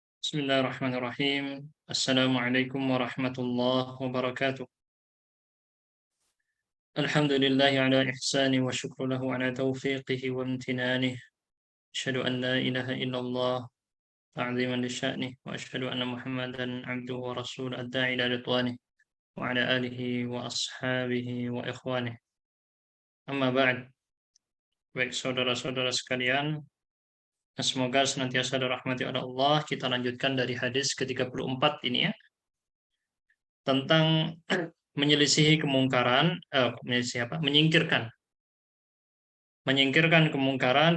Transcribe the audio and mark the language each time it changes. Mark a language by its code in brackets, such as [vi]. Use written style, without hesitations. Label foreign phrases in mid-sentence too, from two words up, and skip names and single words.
[ar] بسم الله الرحمن الرحيم السلام عليكم ورحمة الله وبركاته. الحمد لله على إحسانه والشكر له على توفيقه وامتنانه. أشهد أن لا إله إلا الله تعظيما لشأنه وأشهد أن محمدا عبده ورسوله الداعي إلى رضوانه وعلى آله وأصحابه وإخوانه. أما بعد. [id] Baik saudara-saudara sekalian, semoga senantiasa dirahmati oleh Allah. Kita lanjutkan dari hadis ke-34 ini ya, tentang menyelisihi kemungkaran, menyingkirkan kemungkaran.